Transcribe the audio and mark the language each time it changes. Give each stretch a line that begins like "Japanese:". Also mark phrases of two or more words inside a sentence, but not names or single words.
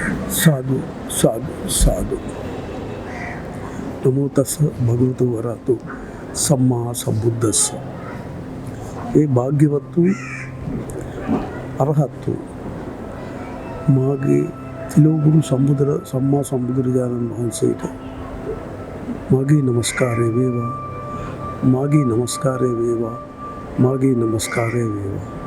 Pali: साधु साधु साधु नमो तस् भगवतो वरतो सम्मा संबुद्धस्ස
Sinhala: ඒ භාග්‍යවත්තු අරහත්තු මාගේ තිලෝගුරු සම්මා සම්බුදුරජාණන් වහන්සේට මාගේ නමස්කාරය වේවා මාගේ නමස්කාරය වේවා මාගේ නමස්කාරය වේවා.